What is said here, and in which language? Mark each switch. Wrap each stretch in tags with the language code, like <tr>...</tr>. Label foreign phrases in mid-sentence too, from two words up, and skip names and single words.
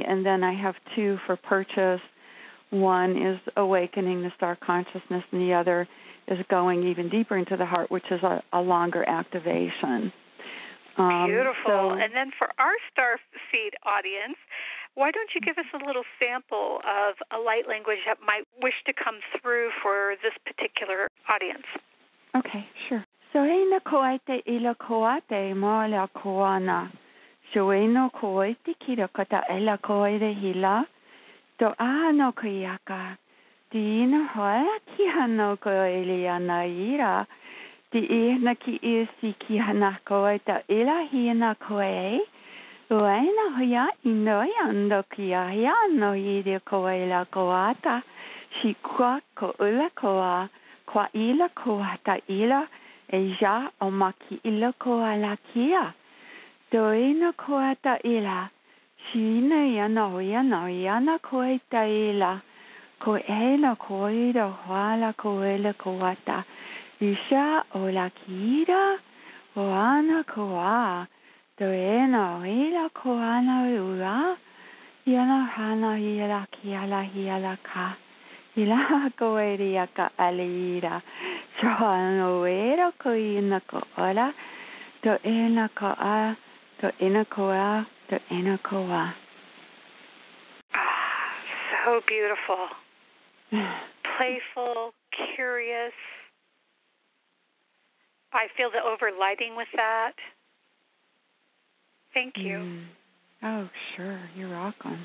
<en>And then I have two for purchase. One is awakening the star consciousness, and the other is going even deeper into the heart, which is a longer activation. Beautiful. And then for our Starseed audience, why don't you give us a little sample of a light language that might wish to come through for this particular audience? Okay, sure. Soina koite ila koate moala koana. Soino koite kirakata ela koide hila. To ano kiyaka. Dina hola kihano koeliana ira. Di ihna ki isi kihana koita ila hina koe. Uena hoya inoya ando kia no ide koela koata. Shikwa ko ula koa. Kwa ila koata ila. Eja o maki ila koala kia. Doina koata ila. Shina yana koita ila. Ko ela koida wala koela koata. Isha ola kira. Oana koa. Doena ila koana ura. Yana hana ila kiala hiala ka. Ila koeria ka alira. Joano era koina koala. Doena koa. Doena koa. Doena koa. So beautiful. Playful, curious. I feel the overlighting with that. Thank you. Oh, sure. You're welcome.</en>